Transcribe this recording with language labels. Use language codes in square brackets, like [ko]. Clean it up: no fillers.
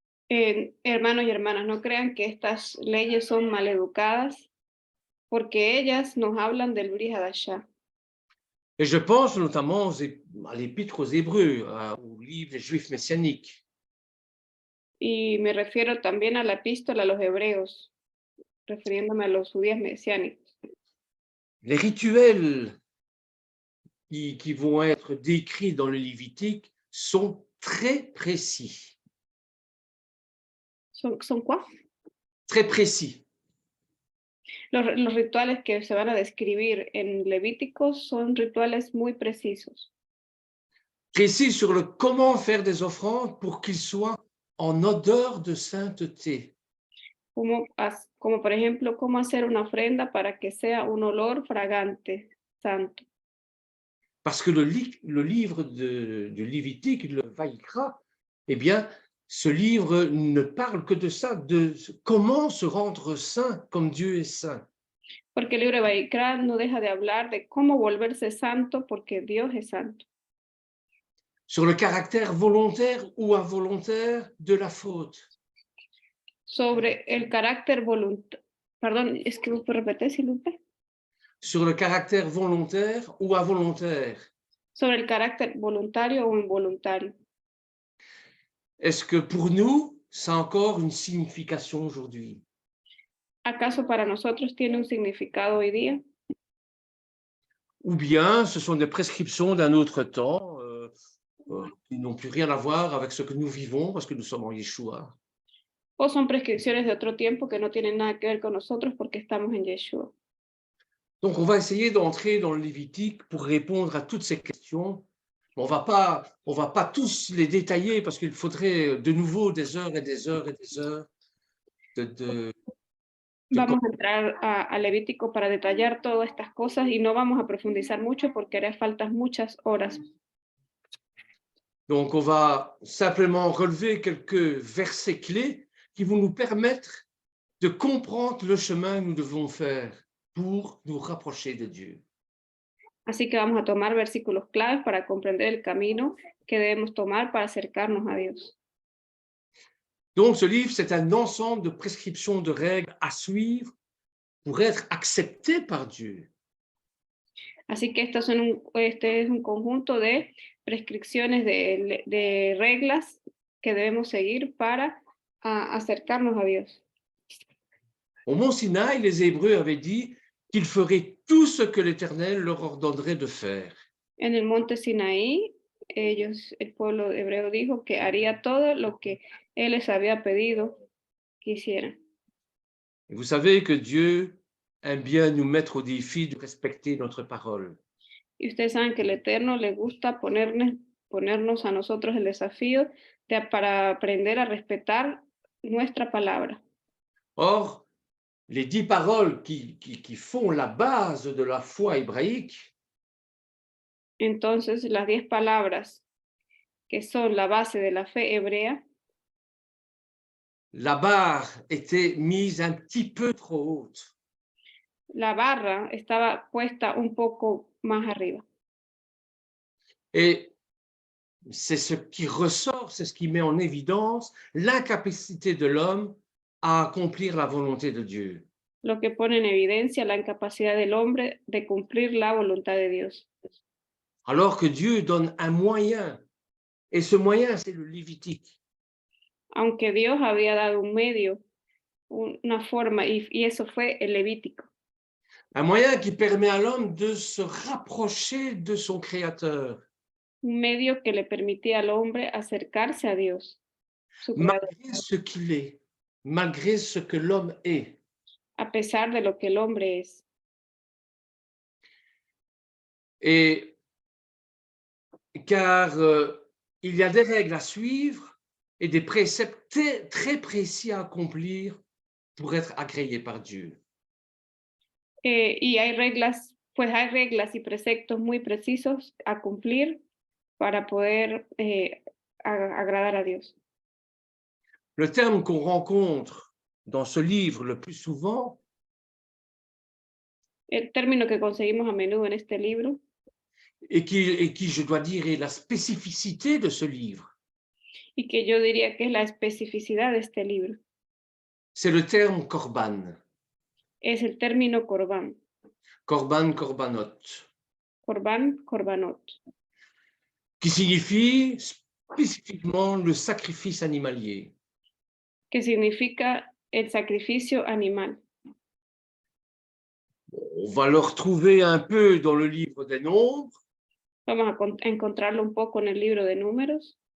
[es] Hermanos y hermanas, no crean que estas leyes son maleducadas, porque ellas nos hablan del Brit Hadashah. [fr] Et je pense notamment à l'Épître aux Hébreux, au livre des Juifs messianiques. [es] Y me refiero también a la epístola a los hebreos, refiriéndome a los judíos mesiánicos. [fr] Les rituels qui vont être décrits dans le Lévitique sont très précis. ¿Son quoi? Très précis. [es] Los rituales que se van a describir en Levíticos son rituales muy precisos. [fr] Précis sur le comment faire des offrandes pour qu'ils soient en odeur de sainteté. [es] Como por ejemplo, cómo hacer una ofrenda para que sea un olor fragante, santo. [fr] Parce que le livre du Lévitique, le Vaïkra, eh bien, ce livre ne parle que de ça, de comment se rendre saint comme Dieu est saint. [es] Porque el libro de Vaikra no deja de hablar de cómo volverse santo porque Dios es santo. [fr] Sur le caractère volontaire ou involontaire de la faute. [es] Sobre el carácter voluntario. Perdón, es que ¿puedo repetir, [fr] s'il vous plaît? Sur le caractère volontaire ou involontaire. [es] Sobre el carácter voluntario o involuntario. [fr] Est-ce que pour nous, ça a encore une signification aujourd'hui? [es] ¿Acaso para nosotros tiene un significado hoy día? [fr] Ou bien ce sont des prescriptions d'un autre temps qui n'ont plus rien à voir avec ce que nous vivons parce que nous sommes en Yeshua. [es] ¿O son prescripciones de otro tiempo que no tienen nada que ver con nosotros porque estamos en Yeshua? [fr] Donc, on va essayer d'entrer dans le Lévitique pour répondre à toutes ces questions. On va pas tous les détailler parce qu'il faudrait de nouveau des heures et des heures et des heures [es] Vamos a entrar a Levítico para detallar todas estas cosas y no vamos a profundizar mucho porque hará falta muchas horas. [fr] Donc, on va simplement relever quelques versets clés qui vont nous permettre de comprendre le chemin que nous devons faire pour nous rapprocher de Dieu. [es] Así que vamos a tomar versículos claves para comprender el camino que debemos tomar para acercarnos a Dios. [fr] Donc, ce livre, c'est un ensemble de prescriptions, de règles à suivre pour être accepté par Dieu. [es] Así que este es un conjunto de prescripciones, de reglas que debemos seguir para acercarnos a Dios. [fr] Au Mont Sinaï, les Hébreux avaient dit qu'ils feraient tout ce que l'Éternel leur ordonnerait de faire. [es] En el monte Sinaí, el pueblo hebreo dijo que haría todo lo que Él les había pedido que hicieran. [fr] Et vous savez que Dieu aime bien nous mettre au défi de respecter notre parole. [es] Y ustedes saben que el Eterno le gusta ponernos a nosotros el desafío para aprender a respetar nuestra palabra. [fr] Or, les 10 paroles qui font la base de la foi hébraïque, [es] Entonces, las 10 palabras que son la base de la fe hebrea, [fr] la barre était mise un petit peu trop haute. [es] la barra estaba puesta un poco más arriba. [fr] Et c'est ce qui ressort, c'est ce qui met en évidence l'incapacité de l'homme à accomplir la volonté de Dieu. [es] Lo que pone en evidencia la incapacidad del hombre de cumplir la voluntad de Dios. [fr] Alors que Dieu donne un moyen, et ce moyen, c'est le Lévitique. [es] Aunque Dios había dado un medio, una forma, y eso fue el Levítico. [fr] Un moyen qui permet à l'homme de se rapprocher de son Créateur, [es] Un medio que le permitía al hombre acercarse a Dios, su creador, [fr] malgré ce qu'il est, malgré ce que l'homme est. [es] a pesar de lo que el hombre es. [fr] Et car il y a des règles à suivre et des préceptes très précis à accomplir pour être agréé par Dieu. [es] Y hay reglas y preceptos muy precisos a cumplir para poder agradar a Dios. [fr] Le terme qu'on rencontre dans ce livre le plus souvent, [es] El término que conseguimos a menudo en este libro, [fr] et qui, je dois dire, est la spécificité de ce livre, [es] y que yo diría que es la especificidad de este libro, [fr] c'est le terme korban, [es] es el término corbán, [fr] korban, korbanot, [es] corbán, corbanot, [fr] qui signifie spécifiquement le sacrifice animalier. [es] que significa el sacrificio animal. [fr] On va le retrouver un peu dans le livre des Nombres, [es] Vamos a encontrarlo un poco en el libro de Números,